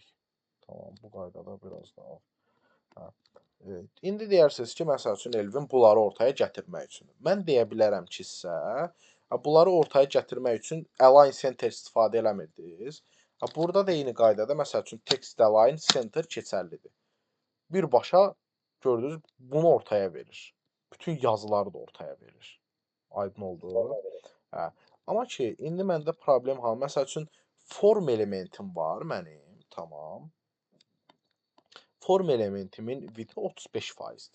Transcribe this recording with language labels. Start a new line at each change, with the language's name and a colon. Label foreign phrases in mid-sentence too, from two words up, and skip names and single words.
Azerbaijani: Tamam, bu qaydada biraz daha. İndi deyirsiniz ki, məsəl üçün Elvin bunları ortaya gətirmək üçün. Mən deyə bilərəm ki, sizə bunları ortaya gətirmək üçün
English: align center
Azerbaijani: istifadə eləmirdiniz. Burada da eyni qaydada məsəl üçün
English: text align center
Azerbaijani: keçərlidir. Birbaşa gördünüz bunu ortaya verir. Bütün yazıları da ortaya verir. Aydın oldu. Amma ki, indi məndə problem ha. Məsəl üçün form elementim var mənim. Tamam. Form elementimin width 35%'dir.